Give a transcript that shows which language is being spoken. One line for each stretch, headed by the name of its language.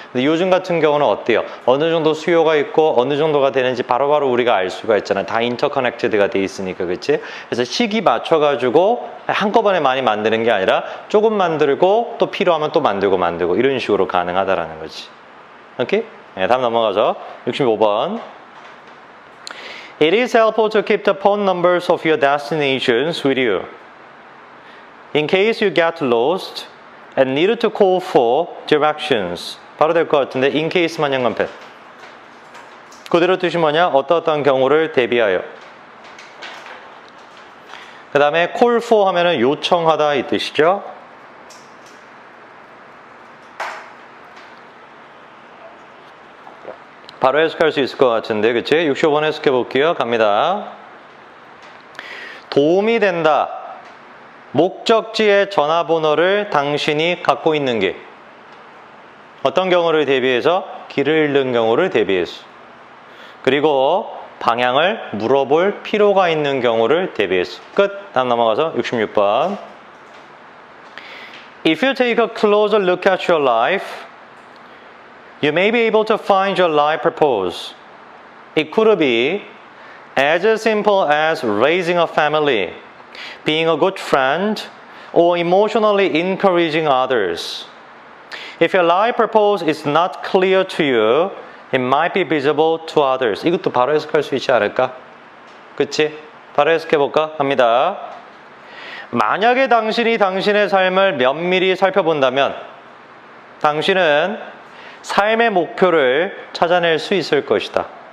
Korean: 근데 요즘 같은 경우는 어때요? 어느 정도 수요가 있고 어느 정도가 되는지 바로바로 우리가 알 수가 있잖아. 다 인터커넥티드가 돼 있으니까, 그치? 그래서 시기 맞춰가지고 한꺼번에 많이 만드는 게 아니라 조금 만들고 또 필요하면 또 만들고 이런 식으로 가능하다라는 거지. 오케이? 네, 다음 넘어가죠. 65번.
English: It is helpful to keep the phone numbers of your destinations with you. In case you get lost and need to call for directions.
Korean: 바로 될 것 같은데 in case만 연관펜. 그대로 뜻이 뭐냐? 어떠한 경우를 대비하여. 그 다음에 call for 하면은 요청하다 이 뜻이죠. 바로 해석할 수 있을 것 같은데, 그치? 65번 해석해 볼게요. 갑니다. 도움이 된다. 목적지의 전화번호를 당신이 갖고 있는 게. 어떤 경우를 대비해서? 길을 잃는 경우를 대비해서. 그리고 방향을 물어볼 필요가 있는 경우를 대비해서. 끝. 다음 넘어가서 66번.
English: If you take a closer look at your life, you may be able to find your life purpose. It could be as simple as raising a family, being a good friend, or emotionally encouraging others. If your life purpose is not clear to you, it might be visible to others.
Korean: 이것도 바로 해석할 수 있지 않을까? 그치? 바로 해석해볼까? 갑니다. 만약에 당신이 당신의 삶을 면밀히 살펴본다면 당신은 삶의 목표를 찾아낼 수 있을 것이다.